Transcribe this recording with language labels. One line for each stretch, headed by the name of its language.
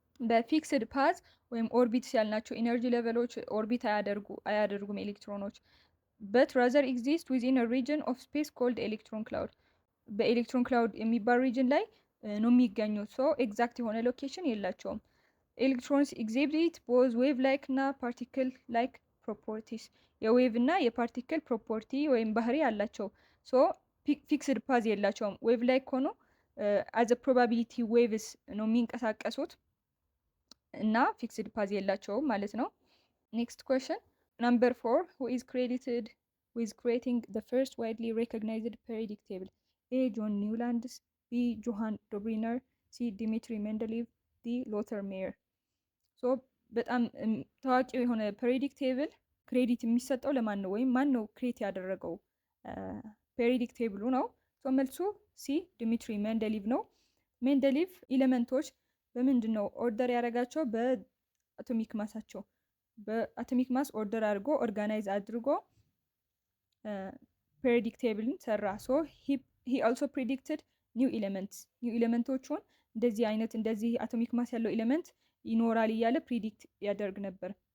Amharic: በፊክስድ ፓዝ ወይም ኦርቢትስ ያልናቸው ኢነርጂ ሌቨሎች ኦርቢት አያደርጉም ኤሌክትሮኖች።
English: በት ራዘር ኤግዚስት ዊዝኢን ሪጅን ኦፍ ስፔስ ኮልድ ኤሌክትሮን ክላውድ።
Amharic: በኤሌክትሮን ክላውድ የሚባል ሪጅን ላይ ነው የሚገኙት። ሶ ኤግዛክት የሆነ ሎኬሽን የላቸውም። ኤሌክትሮንስ ኤግዚቢት ቦዝ ዌቭ ላይክ እና ፓርቲክል ላይክ ፕሮፐርቲስ። የዌቭ እና የፓርቲክል ፕሮፐርቲ ወይም ባህሪ አላቸው። ሶ ፊክስድ ፓዝ የላቸውም። ዌቭ ላይ ሆኖ አዘ ፕሮባቢሊቲ ዌቭስ ነው የሚንቀሳቀሱት እና ፊክስድ ፓዝ የላቸውም ማለት ነው።
English: ኔክስት ኩዌስችን ነምበር 4 who is credited with creating the first widely recognized periodic table?
Amharic: A John Newland, B Johann Dobriner, C Dmitri Mendeleev, D Lothar Meyer። ሶ በጣም ታዋቂው የሆነ ፔሪዮዲክ ቴብል ክሬዲት የሚሰጠው ለማን ነው? ወይም ማን ነው ክሬት ያደረገው ፔሪዮዲክ ቴብሉ ነው። ሶ መልሱ ሲ ዲሚትሪ ሜንደሊቭ ነው። ሜንደሊቭ ኤሌመንቶች በምንድን ነው ኦርደር ያደረጋቸው? በአቶሚክ ማሳቸው። በአቶሚክ ማስ ኦርደር አድርጎ ኦርጋናይዝ አድርጎ ፔሪዮዲክ ቴብልን ሰራ።
English: ሶ ሂ አልሶ ፕሪዲክትድ ኒው ኤሌመንትስ።
Amharic: ኒው ኤሌመንቶቹን እንደዚህ አይነት እንደዚህ አቶሚክ ማስ ያለው ኤሌመንት ይኖራል እያለ ፕሪዲክት ያደርግ ነበር።